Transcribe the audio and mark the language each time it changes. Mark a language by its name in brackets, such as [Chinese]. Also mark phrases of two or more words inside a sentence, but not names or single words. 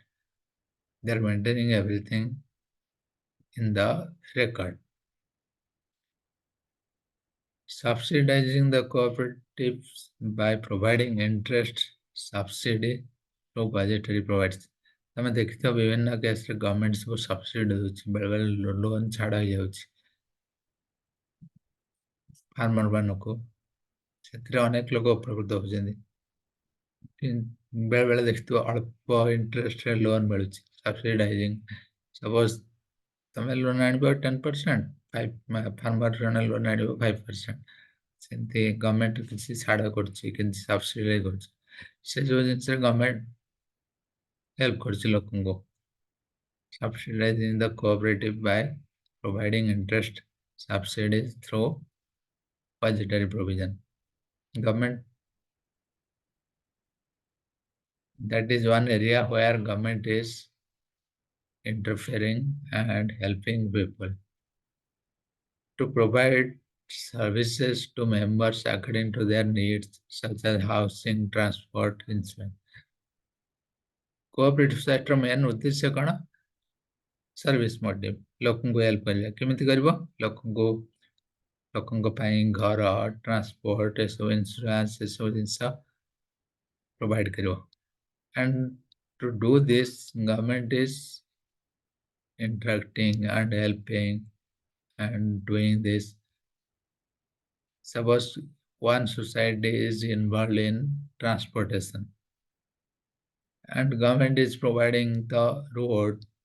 [English] They are maintaining everything in the record. Subsidizing the cooperatives by providing interest subsidy to budgetary provides. [Odia] ତମେ ଦେଖିଥିବ ବିଭିନ୍ନ କେସରେ ଗଭର୍ଣ୍ଣମେଣ୍ଟ ସବୁ ସବସିଡି ଦେଉଛି, ବେଳେବେଳେ ଲୋନ୍ ଛାଡ଼ ହେଇଯାଉଛି ଫାର୍ମର ମାନଙ୍କୁ। ସେଥିରେ ଅନେକ ଲୋକ ଉପକୃତ ହଉଛନ୍ତି। ବେଳେ ବେଳେ ଦେଖିଥିବ ଅଳ୍ପ ଇଣ୍ଟରେଷ୍ଟରେ ଲୋନ୍ ମିଳୁଛି, ସବସିଡାଇଜିଂ। ସପୋଜ ତମେ ଲୋନ୍ ଆଣିବ 10%, ଫାର୍ମର ଜଣେ ଲୋନ୍ ଆଣିବ 5%। ସେମିତି ଗଭର୍ଣ୍ଣମେଣ୍ଟ କିଛି ଛାଡ଼ କରୁଛି, କିଛି ସବସିଡି କରୁଛି। ସେ ଯେଉଁ ଜିନିଷରେ ଗଭର୍ଣ୍ଣମେଣ୍ଟ ହେଲ୍ପ କରୁଛି ଲୋକଙ୍କୁ, [English] subsidizing the cooperative by providing interest subsidies through budgetary provision. Government, that is one area where government is interfering and helping people to provide services to members according to their needs, such as housing, transport, insurance. Cooperative sector main [Odia] ଉଦ୍ଦେଶ୍ୟ କ'ଣ? [English] service motive, [Odia] ଲୋକଙ୍କୁ ହେଲ୍ପ କରିବା। କେମିତି କରିବ? ଲୋକଙ୍କ ପାଇଁ ଘର, ଟ୍ରାନ୍ସପୋର୍ଟ, ଏସବୁ ଇନ୍ସୁରାନ୍ସ, ଏସବୁ ଜିନିଷ ପ୍ରୋଭାଇଡ କରିବ। [English] And to do this, government is interacting and helping and doing this. Suppose one society is involved in transportation and government is providing the road.